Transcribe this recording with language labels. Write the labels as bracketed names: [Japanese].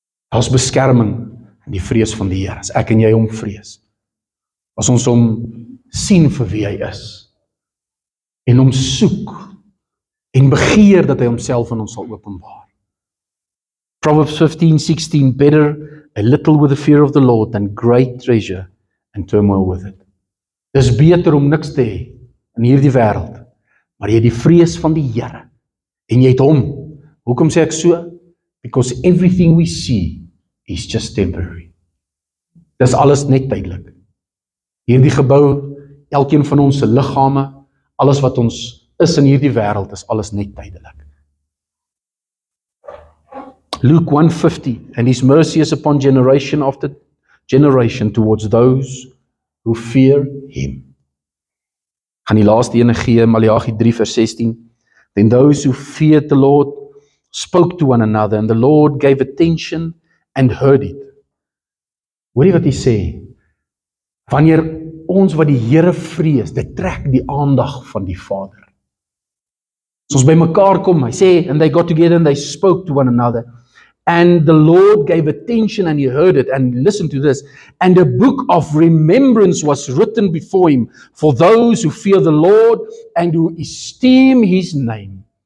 [Afrikaans] Daar's beskerming in die vrees van die Here. As ek en jy hom vrees, as ons hom sien vir wie hy is, en hom soek, en begeer dat hy homself aan ons sal openbaar. [English] Proverbs 15:16. Better a little with the fear of the Lord than great treasure and turmoil with it. [Afrikaans] Dis beter om niks te hê in hierdie wêreld, maar jy het die vrees van die Here, en jy het hom. Hoekom sê ek so? [English] Because everything we see is just temporary. [Afrikaans] Dis alles net tydelik. Hierdie gebou, elkeen van ons se liggame, alles wat ons is in hierdie wêreld, is alles net tydelik. [English] Luke 1:50. And His mercy is upon generation after generation towards those who fear Him. [Afrikaans] Gaan die laaste ene gee, [English] Maleagi 3:16. Then those who feared the Lord spoke to one another, and the Lord gave attention and heard it. [Afrikaans] Hoor jy wat hy sê? Wanneer ons wat die Here vrees, dit trek die aandag van die Vader. As ons by mekaar kom, hy sê, [English] and they got together and they spoke to one another, And the Lord gave attention and he heard it. And listen to this. And a book of remembrance was written before him for those who fear the Lord and who esteem his name.